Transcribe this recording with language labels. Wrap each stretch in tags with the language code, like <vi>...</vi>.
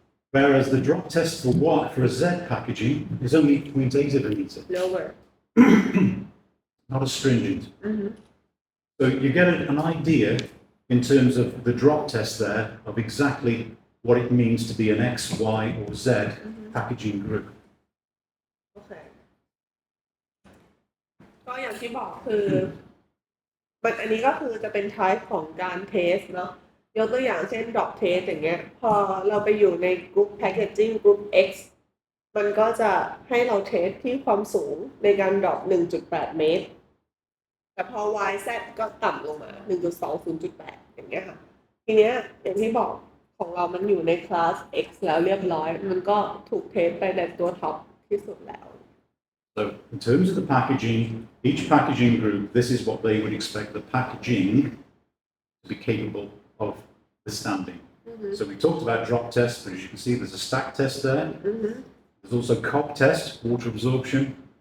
<en>Whereas the drop test for a Z packaging is only 0.8 of a meter. Lower. Not as stringent. So you get an idea in terms of the drop test there of exactly what it means to be an X, Y, or Z packaging group. Okay.</en> <th>ก็อย่างที่บอกคือมันอันนี้ก็คือจะเป็น type ของการเทสเนาะยกตัวอย่างเช่น drop test อย่างเงี้ยพอเราไปอยู่ใน group packaging group X มันก็จะให้เราเทสที่ความสูงในการ drop 1.8 เมตรแต่พอ YZ ก็ต่ำลงมา 1.2 0.8 อย่างเงี้ยค่ะทีเนี้ยอย่างที่บอกของเรามันอยู่ในคลาส X แล้วเรียบร้อยมันก็ถูกเทสไปในตัวท็อปที่สุดแล้ว</th> <en>So in terms of the packaging, each packaging group, this is what they would expect the packaging to be capable of withstanding. So we talked about drop tests, but as you can see, there's a stack test there. There's also COP test, water absorption.</en>